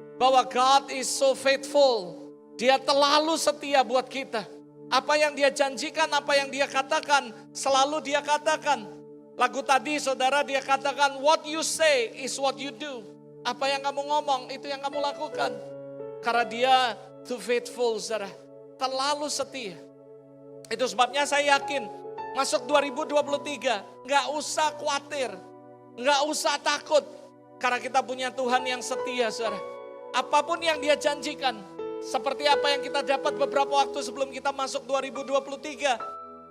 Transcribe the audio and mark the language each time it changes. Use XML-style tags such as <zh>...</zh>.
<en>Bahwa God is so faithful.</en> <id>Dia terlalu setia buat kita. Apa yang dia janjikan, apa yang dia katakan, selalu dia katakan. Lagu tadi saudara dia katakan,</id> <en>what you say is what you do.</en> <id>Apa yang kamu ngomong, itu yang kamu lakukan. Karena dia</id> <en>too faithful</en> <id>saudara. Terlalu setia. Itu sebabnya saya yakin, masuk 2023, gak usah khawatir. Gak usah takut. Karena kita punya Tuhan yang setia saudara. Apapun yang dia janjikan, seperti apa yang kita dapat beberapa waktu sebelum kita masuk 2023.</id>